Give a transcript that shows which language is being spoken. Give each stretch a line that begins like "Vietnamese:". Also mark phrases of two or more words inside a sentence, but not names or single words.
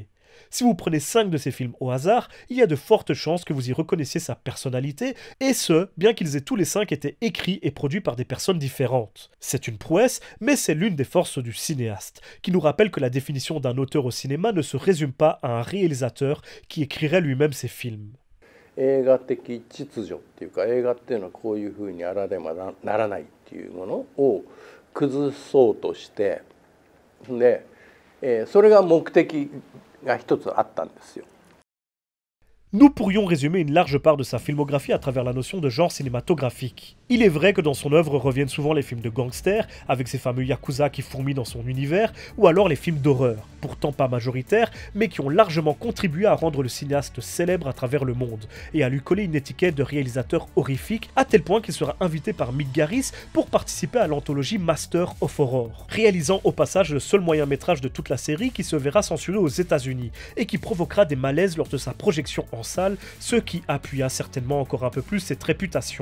French: Si vous prenez 5 de ces films au hasard, il y a de fortes chances que vous y reconnaissiez sa personnalité, et ce, bien qu'ils aient tous les 5 été écrits et produits par des personnes différentes. C'est une prouesse, mais c'est l'une des forces du cinéaste, qui nous rappelle que la définition d'un auteur au cinéma ne se résume pas à un réalisateur qui écrirait lui-même ses films.
Japanese: 映画的秩序っていうか、映画っていうのはこういうふうにあらねばならないっていうものを崩そうとして、で、それが目的が一つあったんですよ。
French: Nous pourrions résumer une large part de sa filmographie à travers la notion de genre cinématographique. Il est vrai que dans son œuvre reviennent souvent les films de gangsters, avec ces fameux yakuza qui fourmillent dans son univers, ou alors les films d'horreur, pourtant pas majoritaires, mais qui ont largement contribué à rendre le cinéaste célèbre à travers le monde, et à lui coller une étiquette de réalisateur horrifique, à tel point qu'il sera invité par Mick Garris pour participer à l'anthologie Master of Horror, réalisant au passage le seul moyen-métrage de toute la série qui se verra censuré aux États-Unis, et qui provoquera des malaises lors de sa projection en salle, ce qui appuya certainement encore un peu plus cette réputation.